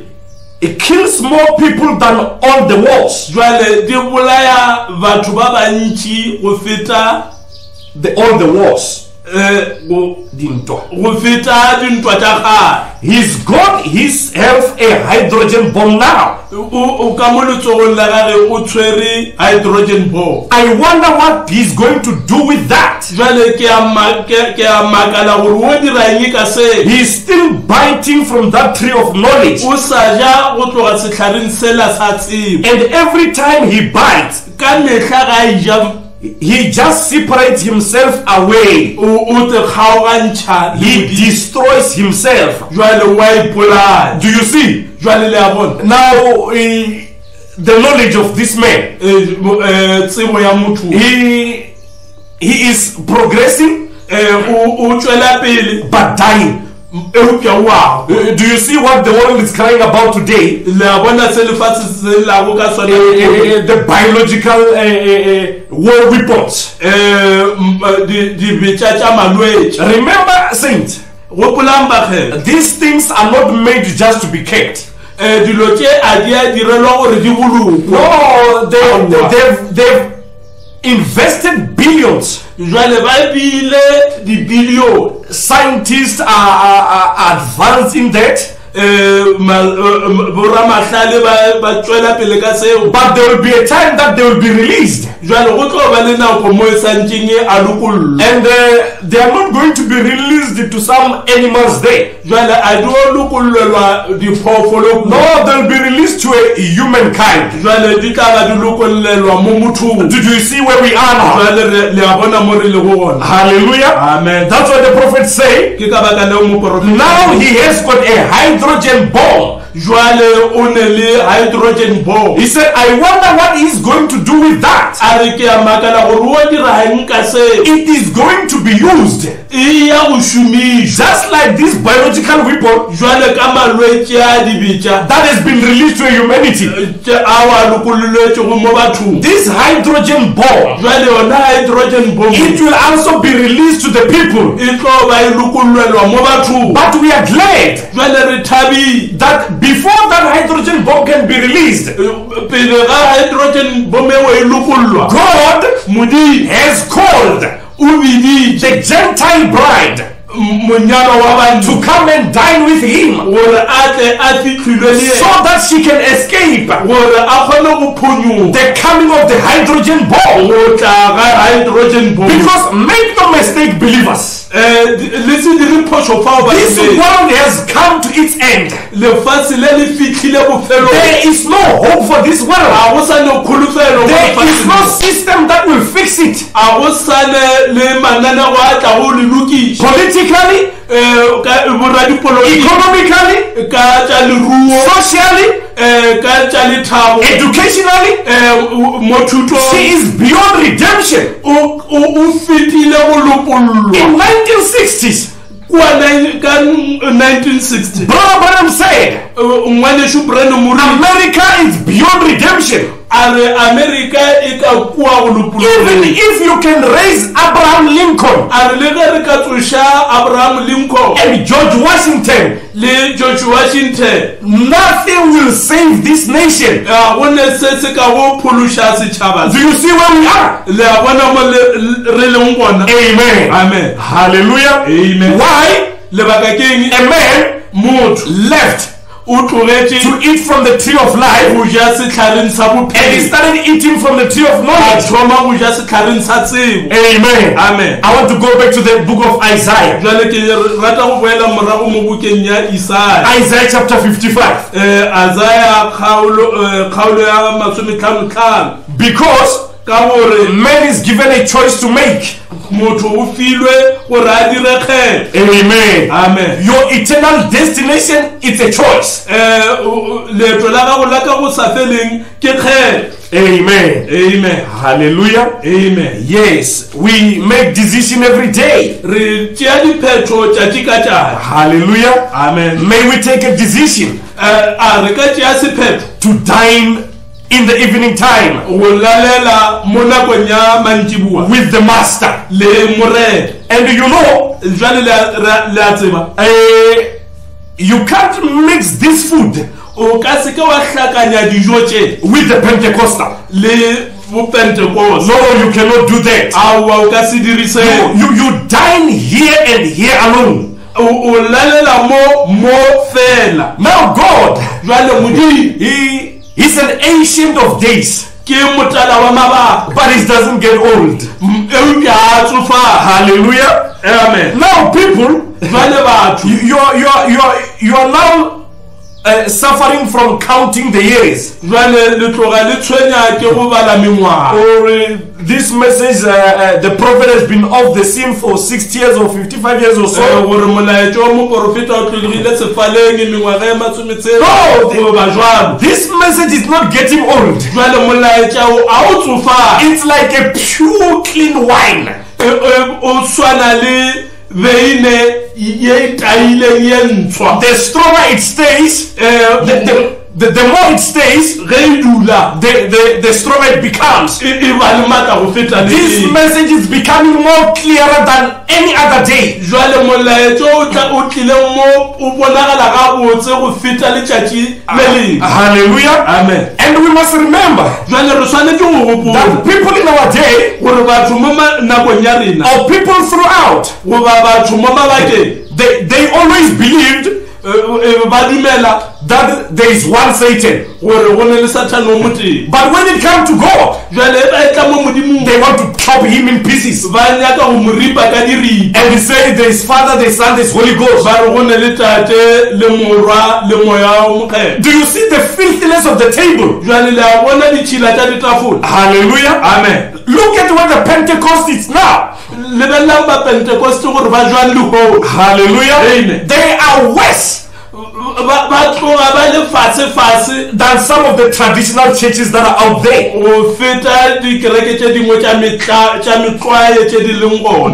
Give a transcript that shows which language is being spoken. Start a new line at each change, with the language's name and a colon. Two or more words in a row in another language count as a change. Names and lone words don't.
English: It kills more people than all the wars.
Northern Sotho: Jwale di bolaya batho ba bantši go feta
English: All the wars.
Northern Sotho: go Dintwa. feta dintwa tša gare.
English: He's got himself a hydrogen bomb now.
Northern Sotho: O ka mo letsogong la gage o tshwere
English: hydrogen bomb. I wonder what he's going to do with that.
Northern Sotho: Jwale ke a makala gore o dira eng ka se.
English: He's still biting from that tree of knowledge.
Northern Sotho: O sa ja go tloga setlhareng sela sa tsebo,
English: And every time he bites,
Northern Sotho: ka mehla ga a ja
English: he just separates himself away.
Northern Sotho: o te kgaogantšha le
English: He
Northern Sotho: Modimo.
English: destroys himself.
Northern Sotho: Jwale wa ipolaya.
English: Do you see?
Northern Sotho: Jwale le a bona
English: Now, the knowledge of this man,
Northern Sotho: tsebo ya motho
English: he is progressing
Northern Sotho: o tšwela pele
English: but dying.
Northern Sotho: eupša wa
English: Do you see what the world is crying about today?
Northern Sotho: le a bona se lefatshe se lago ka sona
English: The biological war weapons.
Northern Sotho: dibetša tša malwetše.
English: Remember, saint,
Northern Sotho: Gopolang bakgela,
English: these things are not made just to be kept.
Northern Sotho: dilo tše a di a direlwa gore di bolokwe.
English: No, they've invested billions.
Northern Sotho: Jwale ba bile dibilione.
English: Scientists are advanced in that.
Northern Sotho: boramahlale ba tswela pele ka seo,
English: but there will be a time that they will be released.
Northern Sotho: jwale go tlo ba le nako mo santseng a lokollo,
English: And they are not going to be released to some animals there.
Northern Sotho: jwale a di o lokollelwa diphoofolo,
English: No, they'll be released to a humankind.
Northern Sotho: jwale di tla ba di lokollelwa mo mothong.
English: Did you see where we are now?
Northern Sotho: Jwale le a bona mo re le go gona.
English: Hallelujah.
Northern Sotho: Amen.
English: That's what the prophet say.
Northern Sotho: Ke ka baka leo moprofeta
English: Now he has got a hydrogen bomb.
Northern Sotho: jwale o ne le
English: hydrogen bomb. He said, I wonder what he's going to do with that.
Northern Sotho: A re ke a makala gore o dira eng ka se,
English: It is going to be used
Northern Sotho: e ya go šomišwa
English: just like this biological weapon
Northern Sotho: jwale ka malwetse a dibetša
English: that has been released to humanity.
Northern Sotho: a wa lokololwetšego mo bathong.
English: This hydrogen bomb,
Northern Sotho: Jwale yona
English: hydrogen bomb it will also be released to the people.
Northern Sotho: e tlo ba e lokollelwa mo bathong.
English: But we are glad
Northern Sotho: Jwale re thabile
English: that before that hydrogen bomb can be released,
Northern Sotho: pele ga
English: hydrogen bomb
Northern Sotho: eo e lokollwa,
English: God
Northern Sotho: modimo
English: has called
Northern Sotho: o biditše
English: the Gentile bride
Northern Sotho: monyalo wa bantu
English: to come and dine with him
Northern Sotho: gore a tle a fihlilwe le
English: so
Northern Sotho: yena,
English: that she can escape
Northern Sotho: gore a kgone go phonyoga
English: the coming of the hydrogen bomb.
Northern Sotho: go tla ga
English: hydrogen bomb. Because make no mistake, believers,
Northern Sotho: le se dire phoso fao ba
English: this
Northern Sotho: lebetse.
English: world has come to its end.
Northern Sotho: Lefatshe le le fihlile bofelong,
English: There is no hope for this world.
Northern Sotho: a go sa ne kholofelo mo
English: There is no
Northern Sotho: lefatsheng,
English: system that will fix it.
Northern Sotho: a go sa ne le mananeo a tla go le lokiša
English: Politically,
Northern Sotho: ka boradipolotiki,
English: economically,
Northern Sotho: ka tša leruo,
English: socially,
Northern Sotho: ka tša lethabo,
English: educationally,
Northern Sotho: mo thutong.
English: she is beyond redemption.
Northern Sotho: O fetile go lopollwa
English: In 1960s,
Northern Sotho: ka 1960.
English: Brother Branham said,
Northern Sotho: Ngwaneso Branham o re
English: America is beyond redemption.
Northern Sotho: a re America e ka kua go
English: Even
Northern Sotho: lopollwa.
English: if you can raise Abraham Lincoln
Northern Sotho: A re le ge re ka tsoša Abraham Lincoln
English: and George Washington,
Northern Sotho: le George Washington,
English: nothing will save this nation.
Northern Sotho: go ne se se ka go phološa setšhaba.
English: Do you see where we are?
Northern Sotho: Le a bona mo re leng gona.
English: Amen.
Northern Sotho: Amen.
English: Hallelujah.
Northern Sotho: Amen.
English: Why?
Northern Sotho: Lebaka ke eng?
English: A man
Northern Sotho: Motho
English: left
Northern Sotho: o tlogetše
English: to eat from the tree of life
Northern Sotho: go ja setlhareng sa
English: and he
Northern Sotho: bophelo,
English: started eating from the tree of
Northern Sotho: a
English: knowledge.
Northern Sotho: thoma go ja setlhareng sa tsebo.
English: Amen.
Northern Sotho: Amen.
English: I want to go back to the book of Isaiah.
Northern Sotho: Jwale ke rata go boela morago mo bukeng ya Isaya.
English: Isaiah chapter 55.
Northern Sotho: Isaiah kgaolo ya 55,
English: Because
Northern Sotho: ka gore
English: man is given a choice to make.
Northern Sotho: motho o filwe gore a dire kgetho.
English: Amen.
Northern Sotho: Amen.
English: Your eternal destination, it's a choice.
Northern Sotho: Leeto la gago la ka go sa feleng ke kgetho.
English: Amen.
Northern Sotho: Amen.
English: Hallelujah.
Northern Sotho: Amen.
English: Yes, we make decision every day.
Northern Sotho: Re tšea diphetho tšatši ka tšatši.
English: Hallelujah.
Northern Sotho: Amen.
English: May we take a decision
Northern Sotho: A re ka tšea sephetho
English: to dine in the evening time
Northern Sotho: go lalela mo nakong ya mantšiboa
English: with the master.
Northern Sotho: le morena.
English: And you know,
Northern Sotho: Jwale le a tseba,
English: you can't mix this food
Northern Sotho: o ka se ke wa hlakanya dijo tše
English: with the Pentecostal.
Northern Sotho: le bopentekoste.
English: No, you cannot do that.
Northern Sotho: Aowa o ka se dirise.
English: You dine here and here alone.
Northern Sotho: O lalela mo fela.
English: Now God,
Northern Sotho: Jwale modimo
English: He's an ancient of days,
Northern Sotho: ke motala wa mabaka,
English: but he doesn't get old.
Northern Sotho: eupša a tsofala.
English: Hallelujah.
Northern Sotho: Amen.
English: Now people,
Northern Sotho: Jwale batho
English: you are now suffering from counting the years.
Northern Sotho: jwale le tloga le tshwenya ke go bala mengwaga.
English: Or this message, the prophet has been off the scene for 60 years or 55 years or so.
Northern Sotho: Gore molaetšo wa moprofeta o tlolegile sefaleng mengwaga e masometshela
English: No,
Northern Sotho: goba jwalo.
English: This message is not getting old.
Northern Sotho: Jwale molaetša o a o tsofala.
English: It's like a pure clean wine.
Northern Sotho: O swana le veine ye taileng ye ntshwa.
English: The stronger it stays, the more it stays,
Northern Sotho: Ge e dula
English: the stronger it becomes.
Northern Sotho: e ba le maatla go feta le
English: This
Northern Sotho: pele.
English: message is becoming more clearer than any other day.
Northern Sotho: Jwale molaetšo o tlileng mo o bonagala gabotse go feta letšatši le lengwe.
English: Hallelujah.
Northern Sotho: Amen.
English: And we must remember
Northern Sotho: Jwale re swanetse go gopola
English: that people in our day,
Northern Sotho: gore batho mo nakong ya rena
English: or people throughout,
Northern Sotho: goba batho mo mabakeng
English: they always believed
Northern Sotho: ba dumela
English: that there is one Satan.
Northern Sotho: gore go ne le Satan o moteng.
English: But when it comes to God,
Northern Sotho: Jwale ba etla mo modimong
English: they want to chop him in pieces.
Northern Sotho: ba nyaka go mo ripa ka diripa.
English: And he said there is Father, there is Son, there is Holy Ghost.
Northern Sotho: Ba re go ne le Tate le Morwa le Moya o Mokgethwa.
English: Do you see the filthiness of the table?
Northern Sotho: Jwale le a bona ditšhila tša ditafola.
English: Hallelujah.
Northern Sotho: Amen.
English: Look at what the Pentecost is now.
Northern Sotho: Lebellang ba Pentecost gore ba jwang leho.
English: Hallelujah.
Northern Sotho: Amen.
English: They are worse
Northern Sotho: Ba tloga ba le fatshe
English: than some of the traditional churches that are out there.
Northern Sotho: go feta dikereke tše dingwe tša metlwae tše di leng gona.